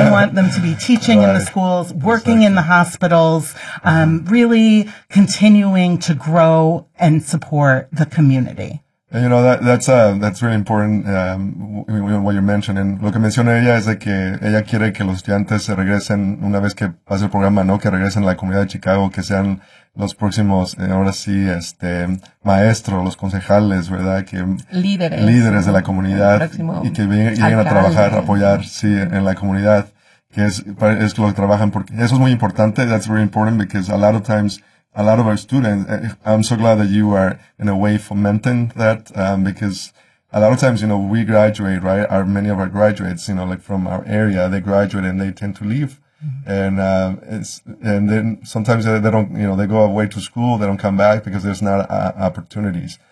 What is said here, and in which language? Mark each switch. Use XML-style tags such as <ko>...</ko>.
<en>I want them to be teaching right. in the schools, working exactly. in the hospitals, really continuing to grow and support the community. You know, that's really important, what you mentioned. And</en> <es>lo que menciona ella es de que ella quiere que los estudiantes se regresen una vez que pase el programa, ¿no? Que regresen a la comunidad de Chicago, que sean los próximos, ahora sí, maestros, los concejales, ¿verdad? Que líderes de la comunidad y que lleguen a trabajar, apoyar, sí, en la comunidad, que es lo que trabajan, porque eso es muy importante.</es> <en>That's very important because a lot of times, a lot of our students, I'm so glad that you are in a way fomenting that, because a lot of times, you know, we graduate, right? Many of our graduates, you know, like from our area, they graduate and they tend to leave. And, and then sometimes they don't, you know, they go away to school, they don't come back because there's not opportunities.</en>